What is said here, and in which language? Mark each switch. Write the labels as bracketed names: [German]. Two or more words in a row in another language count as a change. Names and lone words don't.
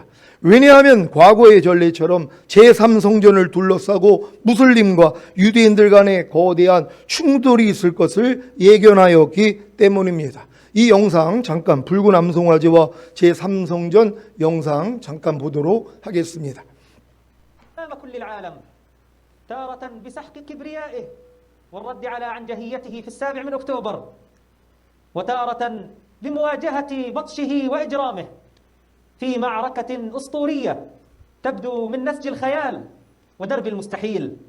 [Korean] 왜냐하면 과거의 전례처럼 제3성전을 둘러싸고 무슬림과 유대인들 간의 거대한 충돌이 있을 것을 예견하였기 때문입니다. 이 영상 잠깐 붉은 암송아지와 제3성전 영상 잠깐 보도록 하겠습니다. [Arabic] كل العالم تارة بسحق كبريائه والرد على عنجهيته في 7 من أكتوبر وتارة بمواجهة بطشه وإجرامه في معركة أسطورية تبدو من نسج الخيال ودرب المستحيل.